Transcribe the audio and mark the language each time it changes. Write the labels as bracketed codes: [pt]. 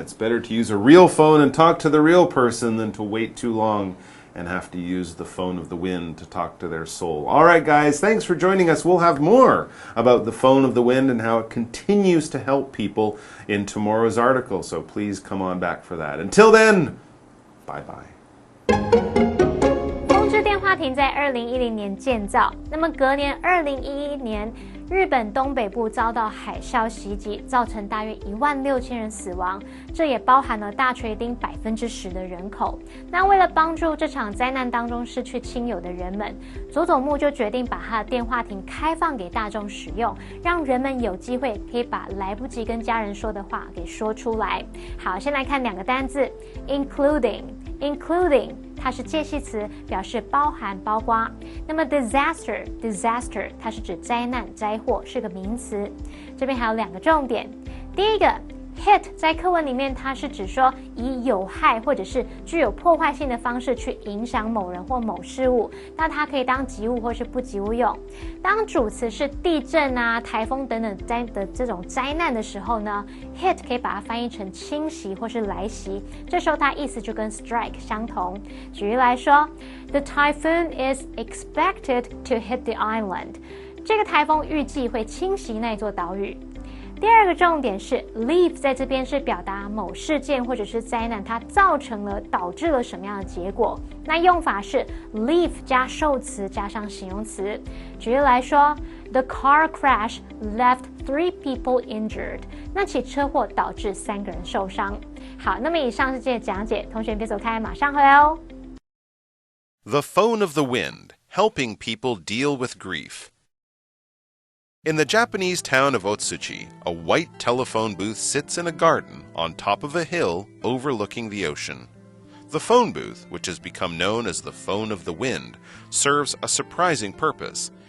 [en] It's better to use a real phone and talk to the real person than to wait too long and have to use the phone of the wind to talk to their soul. All right, guys, thanks for joining us. We'll have more about the phone of the wind and how it continues to help people in tomorrow's article, so please come on back for that. Until then, bye-bye. [zh] 风之电话亭在2010年建造，那么隔年2011年，日本东北部遭到海啸袭击，造成大约16000人死亡，这也包含了大锤町10%的人口。那为了帮助这场灾难当中失去亲友的人们，佐佐木就决定把他的电话亭开放给大众使用，让人们有机会可以把来不及跟家人说的话给说出来。好，先来看2个单字 including 它是介系词，表示包含包括。那么 disaster 它是指灾难灾祸，是个名词。这边还有2个重点，第一个hit 在课文里面，它是指说以有害或者是具有破坏性的方式去影响某人或某事物，那它可以当及物或是不及物用。当主词是地震啊、台风等等的这种灾难的时候呢 ，hit 可以把它翻译成侵袭或是来袭，这时候它意思就跟 strike 相同。举例来说 [en] ，The typhoon is expected to hit the island。 [zh] 这个台风预计会侵袭那座岛屿。第2个重点是 leave 在这边是表达某事件或者是灾难它导致了什么样的结果，那用法是 leave 加受词加上形容词。举例来说 [en] The car crash left 3 people injured， [zh] 那起车祸导致3个人受伤。好，那么以上是这些讲解，同学别走开，马上回来哦。 [en] The phone of the wind, helping people deal with grief.In the Japanese town of Otsuchi, a white telephone booth sits in a garden on top of a hill overlooking the ocean. The phone booth, which has become known as the phone of the wind, serves a surprising purpose.